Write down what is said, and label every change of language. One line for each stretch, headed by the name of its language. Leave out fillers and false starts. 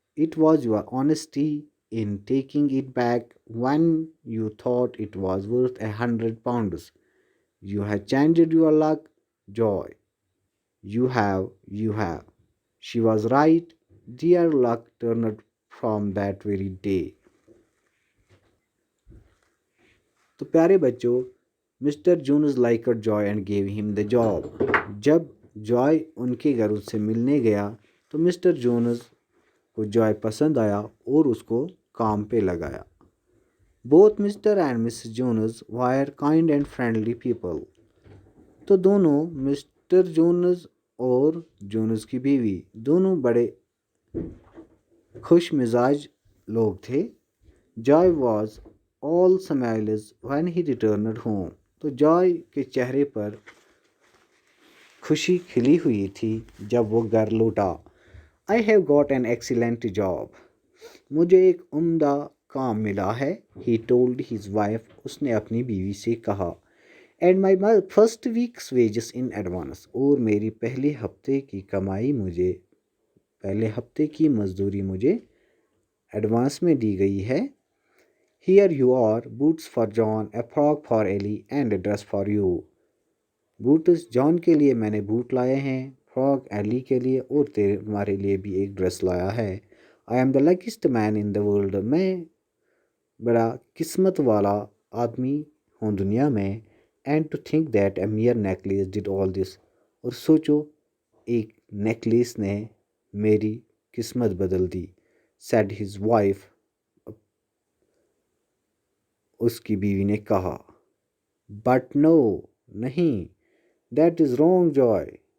English: It was your honesty in taking it back when you thought it was worth £100. You have changed your luck, Joy. You have. She was right. Their luck turned from that very day.
Urdu: تو پیارے بچوں،
English: Mr Jones liked Joy and gave him the job.
Urdu: جب joy ان کے گھر سے ملنے گیا تو مسٹر جونز کو جوائے پسند آیا اور اس کو کام پہ لگایا.
English: Both Mr and Mrs Jones were kind and friendly people.
Urdu: تو دونوں مسٹر جونز اور جونز کی بیوی دونوں بڑے خوش مزاج لوگ تھے.
English: Joy was all smiles when he returned home.
Urdu: تو جوائے کے چہرے پر خوشی کھلی ہوئی تھی جب وہ گھر لوٹا.
English: I have got an excellent job.
Urdu: مجھے ایک عمدہ کام ملا ہے.
English: He told his wife.
Urdu: اس نے اپنی بیوی سے کہا.
English: And my first week's wages in advance.
Urdu: اور میری پہلے ہفتے کی کمائی پہلے ہفتے کی مزدوری مجھے ایڈوانس میں دی گئی ہے.
English: Here you are, boots for John, a frock for Ellie, and a dress for you.
Urdu: Bots جان کے لیے میں نے بوٹ لائے ہیں، فراک ایلی کے لیے، اور تمہارے لیے بھی ایک ڈریس لایا ہے.
English: I am the luckiest man in the world.
Urdu: میں بڑا قسمت والا آدمی ہوں دنیا میں.
English: And to think that a mere necklace did all this.
Urdu: اور سوچو ایک نیکلیس نے میری قسمت بدل دی.
English: Said his wife.
Urdu: اس کی بیوی نے کہا.
English: but no,
Urdu: نہیں.
English: That is wrong joy.